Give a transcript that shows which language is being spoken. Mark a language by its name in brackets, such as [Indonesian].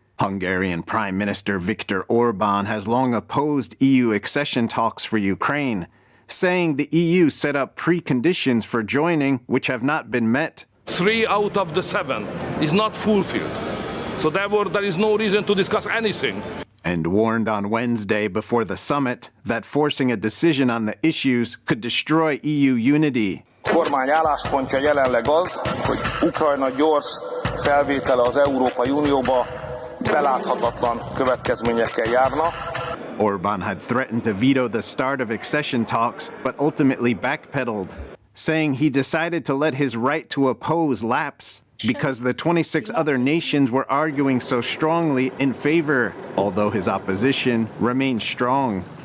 [English] Hungarian Prime Minister Viktor Orban has long opposed EU accession talks for Ukraine, saying the EU set up preconditions for joining which have not been met. 3 out of the 7 is not fulfilled. So therefore there is no reason to discuss anything. And warned on Wednesday before the summit that forcing a decision on the issues could destroy EU unity. [Hungarian] Kormány álláspontja jelenleg az, hogy Ukrajna gyors felvétele az Európai Unióba beláthatatlan következményekkel járna. [English] Orban had threatened to veto the start of accession talks, but ultimately backpedaled, saying he decided to let his right to oppose lapse because the 26 other nations were arguing so strongly in favor, although his opposition remained strong.